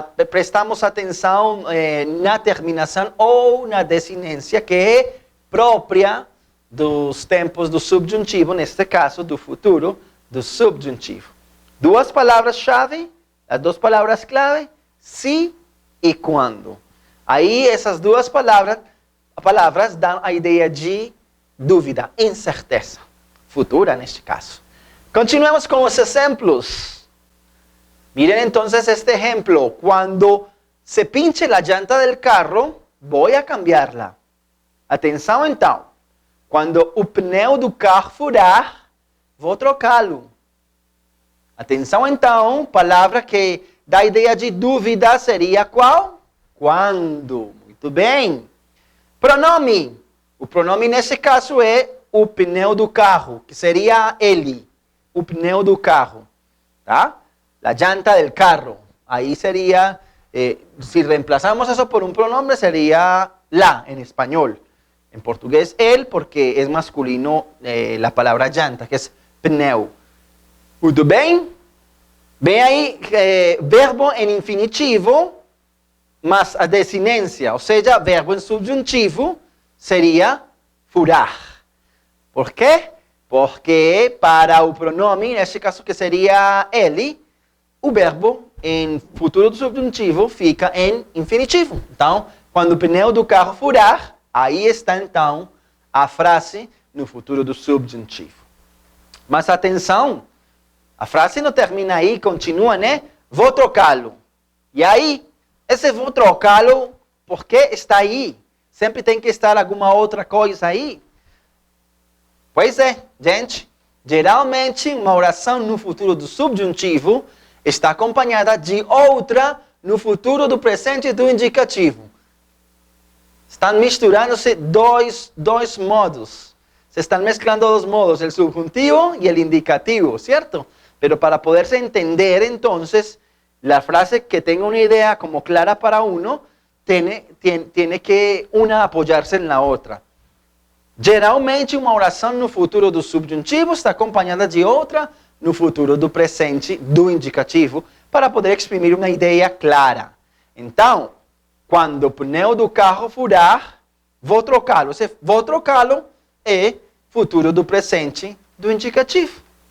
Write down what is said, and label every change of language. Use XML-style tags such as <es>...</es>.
<pt>Prestamos atenção na terminação ou na desinência, que é própria dos tempos do subjuntivo, neste caso, do futuro do subjuntivo. Duas palavras-chave, as duas palavras-clave, se e quando. Aí essas duas palavras dão a ideia de dúvida, incerteza, futura neste caso. Continuemos com os exemplos.</pt> <es>Miren entonces este ejemplo. Cuando se pinche la llanta del carro, voy a cambiarla.</es> <pt>Atenção então. Quando o pneu do carro furar, vou trocá-lo. Atenção então, palavra que dá ideia de dúvida seria qual? Quando. Muito bem. Pronome. O pronome nesse caso é o pneu do carro, que seria ele. O pneu do carro. Tá?</pt> <es>La llanta del carro. Ahí sería, si reemplazamos eso por un pronombre, sería la en español. En portugués, el, porque es masculino la palabra llanta, que es pneu.</es> <pt>Muito bem? Vem aí, verbo em infinitivo, mas a desinência, ou seja, verbo em subjuntivo, seria furar. Por quê? Porque para o pronome, neste caso que seria ele, o verbo em futuro do subjuntivo fica em infinitivo. Então, quando o pneu do carro furar, aí está então a frase no futuro do subjuntivo. Mas atenção, a frase não termina aí, continua, né? Vou trocá-lo. E aí, esse vou trocá-lo, por que está aí? Sempre tem que estar alguma outra coisa aí. Pois é, gente, geralmente uma oração no futuro do subjuntivo está acompanhada de outra no futuro do presente e do indicativo. Estão misturando-se dois modos. Se estão mesclando dos modos, o subjuntivo e o indicativo, certo?</pt> <es>Pero para poderse entender, entonces, la frase que tenga una idea como clara para uno, tiene que una apoyarse en la otra.</es> <pt>Geralmente, uma oração no futuro do subjuntivo está acompanhada de outra no futuro do presente do indicativo, para poder exprimir uma ideia clara. Então, quando o pneu do carro furar, vou trocá-lo. Se vou trocá-lo é futuro do presente do indicativo.</pt>